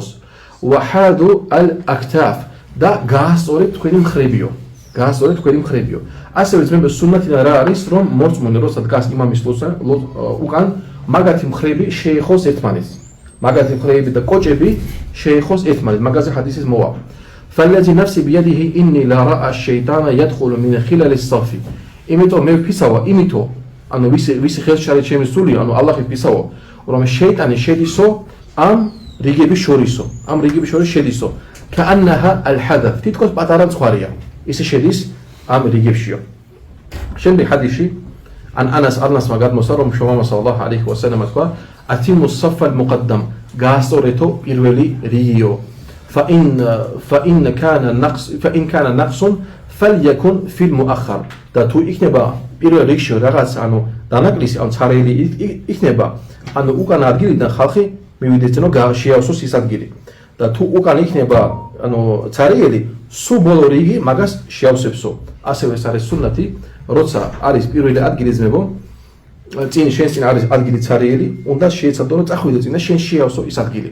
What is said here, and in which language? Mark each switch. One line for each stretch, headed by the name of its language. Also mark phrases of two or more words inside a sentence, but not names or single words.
Arabic: وحاذوا الأكتاف
Georgian: და გაასწორეთ თქვენი მხრებიო. ასევე ძმებო, სუნნათიდან რა არის, რომ მორწმუნე როცა დგას იმამის ლოცვა უკან, მაგათი მხრები შეეხოს ერთმანეთს. მაგათი მხრები და კოჭები შეეხოს ერთმანეთს. მაგაზე ჰადისის მოვა.
Arabic: فالذي نفسي بيده إني لا رأى الشيطان يدخل من خلال الصف.
Georgian: იმიტომ მე ვფისავა, ვისი ხელშარეთ შემისული, ალლაჰი ვფისავა, რომ შეიტანი შედისო ამ რიგების შორის შედისო.
Arabic: كأنها الحدث.
Georgian: თითქოს პატარა ცხვარია. ისე შედის ამ რიგებშიო. შემდეგ ჰადისში ანასმა გადმოსცა, რომ შუმამა სალლალლაჰუ ალეიჰი ვასალამ თქვა
Arabic: أتموا الصف المقدم
Georgian: გაასწორეთო პირველი რიგიო.
Arabic: فإن كان نقص فليكن في المؤخر.
Georgian: და თუ იქნება პირველ რიგში რაღაც დანაკლისი ცარიელი იქნება, უკან ადგილიდან ხალხი მივიდეს რომ შეავსოს ის ადგილი. და თუ უკან იქნება ცარიელი, სულ ბოლო რიგი მაგას შეავსებსო. ასევე ეს არის სუნნათი, როცა არის პირველი ადგილი ძმებო, შენს წინ არის ადგილი ცარიელი, უნდა შეეცადო რომ წახვიდე წინ და შენ შეავსო ის ადგილი.